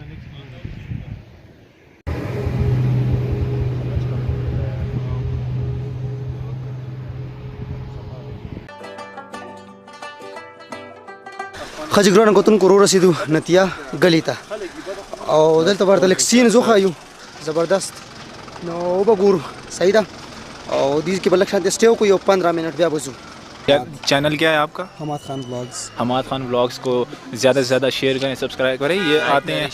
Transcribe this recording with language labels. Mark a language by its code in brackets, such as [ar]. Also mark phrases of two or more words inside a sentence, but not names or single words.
[ps] ښه چې ګرانو کتونکو ورسېدو نتیا ګلي ته او دلته به ورته لږ سین وښایو زبردست نو به ګورو صحیح ده او دې کې به لږ شانتې سټې وکړو یو 15 منټ بیا به ځو [ur] چینل کیا ہے آپکا? حماد خان ولاگز کو زیادہ سے زیادہ شیئر کریں، سبسکرائب کریں. یہ آتے ہیں,